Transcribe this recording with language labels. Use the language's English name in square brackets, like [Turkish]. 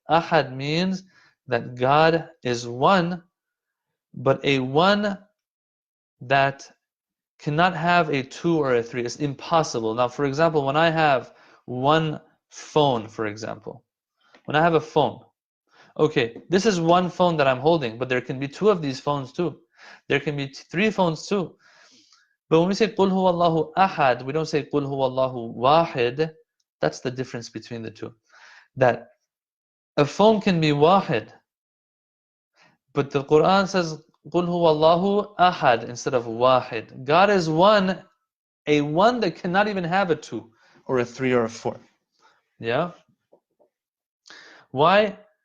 [English] Ahad means that God is one, but a one that cannot have a two or a three. It's impossible. Now, for example, when I have one phone, for example, when I have a phone, okay, this is one phone that I'm holding, but there can be two of these phones too. There can be three phones too. But when we say [Arabic] قُلْ هُوَ اللَّهُ أَحَدٌ, [English] we don't say [Arabic] قُلْ هُوَ اللَّهُ وَاحِدٌ. [English] That's the difference between the two. That a phone can be wahid, but the Quran says [Arabic] قُلْ هُوَ اللَّهُ أَحَدٌ [English] instead of wahid. God is one, a one that cannot even have a two or a three or a four. Yeah? Why?